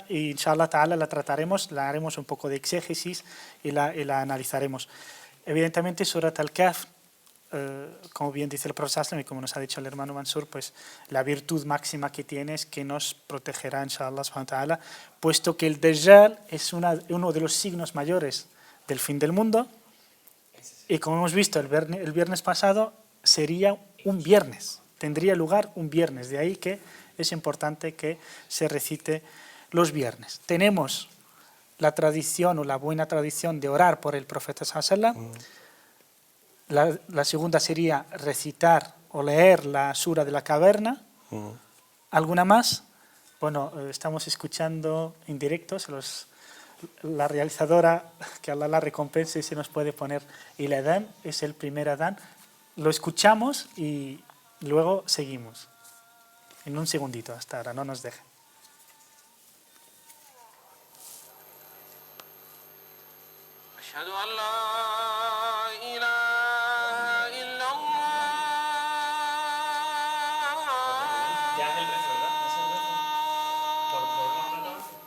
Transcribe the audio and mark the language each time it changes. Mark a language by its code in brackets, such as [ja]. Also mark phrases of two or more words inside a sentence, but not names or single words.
[es] Y [ar] إن شاء الله تعالى [es] la trataremos, la haremos un poco de exégesis y la analizaremos. Evidentemente, Surat al-Kahf, como bien dice el profesor y como nos ha dicho el hermano Mansur, pues la virtud máxima que tiene es que nos protegerá, [ar] إن شاء الله سبحانه وتعالى, [es] puesto que el Dajjal es uno de los signos mayores del fin del mundo. Y como hemos visto el viernes pasado, sería un viernes, tendría lugar un viernes. De ahí que es importante que se recite los viernes. Tenemos la tradición o la buena tradición de orar por el profeta [ar] صلى الله عليه وسلم. [es] La segunda sería recitar o leer la sura de la caverna. ¿Alguna más? Bueno, estamos escuchando en directo, la realizadora, que Allah la recompense, se nos puede poner el adán, es el primer adán. Lo escuchamos y luego seguimos. En un segundito hasta ahora, no nos dejen. [ar] أشهد أن لا إله إلا الله